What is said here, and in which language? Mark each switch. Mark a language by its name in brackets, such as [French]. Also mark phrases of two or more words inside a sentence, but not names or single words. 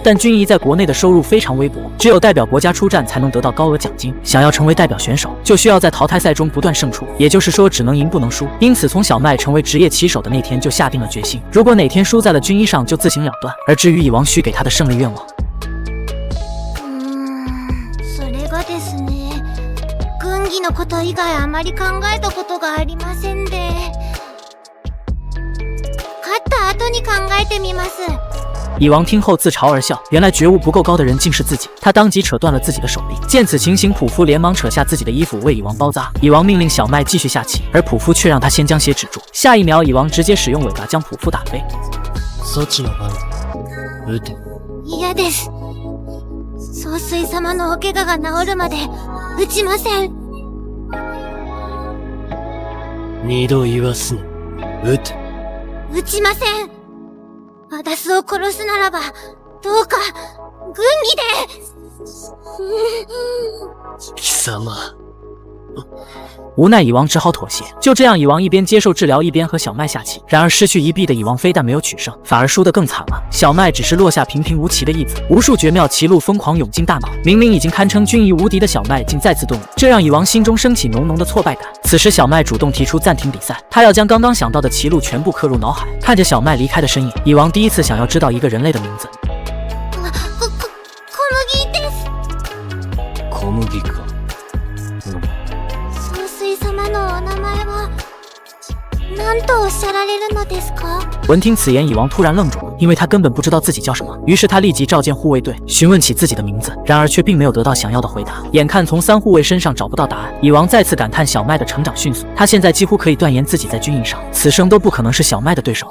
[Chinese] 但军医在国内的收入非常微薄，只有代表国家出战才能得到高额奖金。想要成为代表选手，就需要在淘汰赛中不断胜出，也就是说只能赢不能输。因此从小麦成为职业棋手的那天就下定了决心，如果哪天输在了军医上就自行了断。而至于蚁王许给他的胜利愿望， [Japanese] それがですね、軍技のこと以外あまり考えたことがありませんで、勝った後に考えてみます。 [Chinese] 蚁王听后自嘲而笑，原来觉悟不够高的人竟是自己。他当即扯断了自己的手臂。见此情形，普夫连忙扯下自己的衣服为蚁王包扎。蚁王命令小麦继续下棋，而普夫却让他先将血止住。下一秒，蚁王直接使用尾巴将普夫打飞。 [Japanese] 嫌です。総帥様のお怪我が治るまで打ちません。 2度言わすな。打ちません。私を殺すならば、どうか、軍議で。貴様。 [Chinese] 无奈蚁王只好妥协。就这样，蚁王一边接受治疗，一边和小麦下棋。然而失去一臂的蚁王非但没有取胜，反而输得更惨了。小麦只是落下平平无奇的一子，无数绝妙棋路疯狂涌进大脑。明明已经堪称军医无敌的小麦，竟再次顿悟，这让蚁王心中升起浓浓的挫败感。此时小麦主动提出暂停比赛，他要将刚刚想到的棋路全部刻入脑海。看着小麦离开的身影，蚁王第一次想要知道一个人类的名字。 [Japanese] 小麦か。様のお名前は何とおっしゃられるのですか？ [Chinese] 闻听此言，蚁王突然愣住了。 因为他根本不知道自己叫什么。于是他立即召见护卫队，询问起自己的名字，然而却并没有得到想要的回答。眼看从3护卫身上找不到答案，蚁王再次感叹小麦的成长迅速。他现在几乎可以断言自己在军营上此生都不可能是小麦的对手。